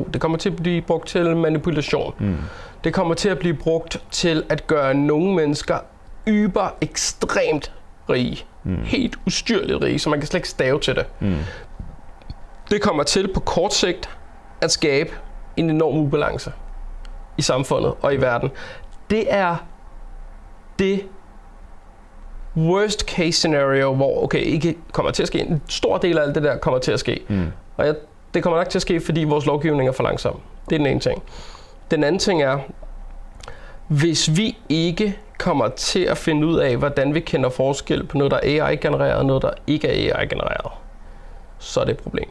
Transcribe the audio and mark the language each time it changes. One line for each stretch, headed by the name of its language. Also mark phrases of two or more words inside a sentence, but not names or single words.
Danish: Det kommer til at blive brugt til manipulation. Det kommer til at blive brugt til at gøre nogle mennesker ekstremt rige. Helt ustyrligt rige, så man kan slet ikke stave til det. Det kommer til på kort sigt at skabe en enorm ubalance i samfundet og i verden. Det er det
English: worst case scenario,
Danish: hvor ikke kommer til at ske. En stor del af alt det der kommer til at ske. Og det kommer nok til at ske, fordi vores lovgivning er for langsom. Det er den ene ting. Den anden ting er, hvis vi ikke kommer til at finde ud af, hvordan vi kender forskel på noget, der er AI-genereret og noget, der ikke er AI-genereret, så er det et problem.